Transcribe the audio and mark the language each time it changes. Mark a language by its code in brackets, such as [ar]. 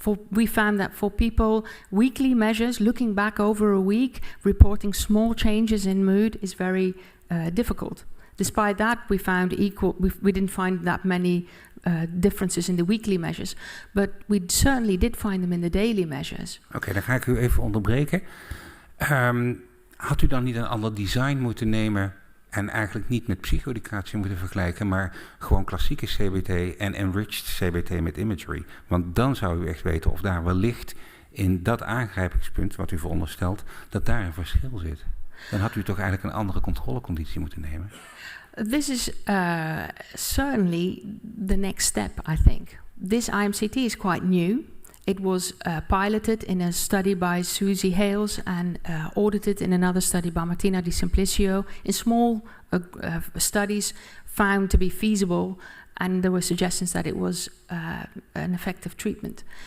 [en] We found that for people, weekly measures, looking back over a week, reporting small changes in mood is very difficult. Despite that, we didn't find that many differences in the weekly measures, but we certainly did find them in the daily measures. [nl] Oké, dan ga ik u even onderbreken. Had u dan niet een ander design moeten nemen en eigenlijk niet met psychoeducatie moeten vergelijken, maar gewoon klassieke CBT en enriched CBT met imagery? Want dan zou u echt weten of daar wellicht in dat aangrijpingspunt, wat u veronderstelt, dat daar een verschil zit. Dan had u toch eigenlijk een andere controleconditie moeten nemen? [en] This is certainly the next step, I think. This IMCT is quite new. It was piloted in a study by Susie Hales and audited in another study by Martina Di Simplicio. In small studies found to be feasible, and there were suggestions that it was an effective treatment.